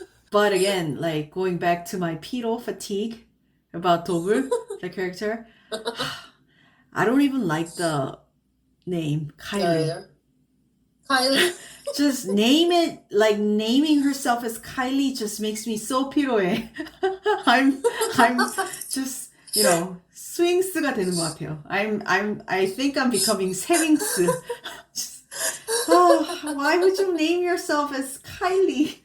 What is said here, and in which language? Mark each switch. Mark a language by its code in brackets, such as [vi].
[en] But again, like going back to my pedo fatigue about Dobble, the character, I don't even like the name Kylie. Kylie? Just name it, like naming herself as Kylie just makes me so [ko] 피로해. [en] I'm just, [ko] 스윙스가 되는 것 같아요. [en] I think I'm becoming 세윙스. Why would you name yourself as Kylie?